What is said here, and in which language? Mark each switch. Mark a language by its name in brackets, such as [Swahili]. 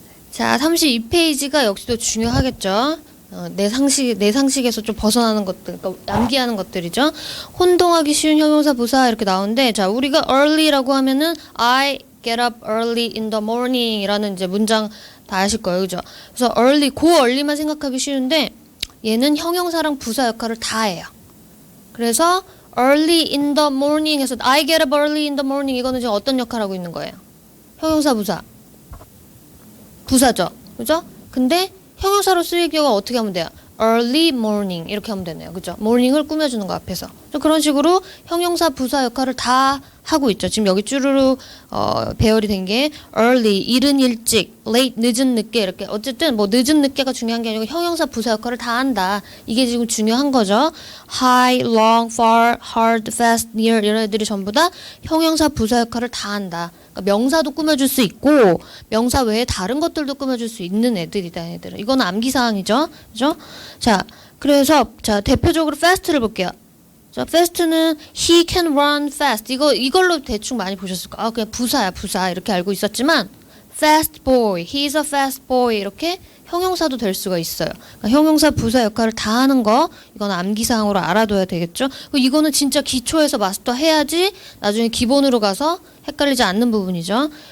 [Korean] 자, 32페이지가 역시도 중요하겠죠. 내 상식에서 좀 벗어나는 것들, 그러니까 암기하는 것들이죠. 혼동하기 쉬운 형용사 부사 이렇게 나오는데, 자, 우리가 early라고 하면은 [English] I get up early in the morning [Korean] 이라는 이제 문장 다 아실 거예요. 그죠? 그래서 early, early만 생각하기 쉬운데, 얘는 형용사랑 부사 역할을 다 해요. 그래서 early in the morning 해서 [English] I get up early in the morning [Korean] 이거는 지금 어떤 역할을 하고 있는 거예요? 형용사 부사. 부사죠. 그죠? 근데 형용사로 쓰일 경우가 어떻게 하면 돼요? early morning 이렇게 하면 되네요. 그죠? morning을 꾸며주는 거 앞에서. 그런 식으로 형용사 부사 역할을 다 하고 있죠. 지금 여기 쭈루루 배열이 된 게 early, 이른 일찍, late, 늦은 늦게 이렇게 어쨌든 뭐 늦은 늦게가 중요한 게 아니고 형용사 부사 역할을 다 한다. 이게 지금 중요한 거죠. high, long, far, hard, fast, near 이런 애들이 전부 다 형용사 부사 역할을 다 한다. 그러니까 명사도 꾸며줄 수 있고 명사 외에 다른 것들도 꾸며줄 수 있는 애들이다. 애들은. 이건 암기사항이죠. 그죠? 자, 그래서 자 대표적으로 fast를 볼게요. 자, fast는 [English] he can run fast. [Korean] 이걸로 대충 많이 보셨을 거예요. 그냥 부사야, 부사. 이렇게 알고 있었지만 [English] fast boy, he's a fast boy [Korean] 이렇게 형용사도 될 수가 있어요. 그러니까 형용사 부사 역할을 다 하는 거 이건 암기사항으로 알아둬야 되겠죠. 이거는 진짜 기초에서 마스터 해야지 나중에 기본으로 가서 헷갈리지 않는 부분이죠.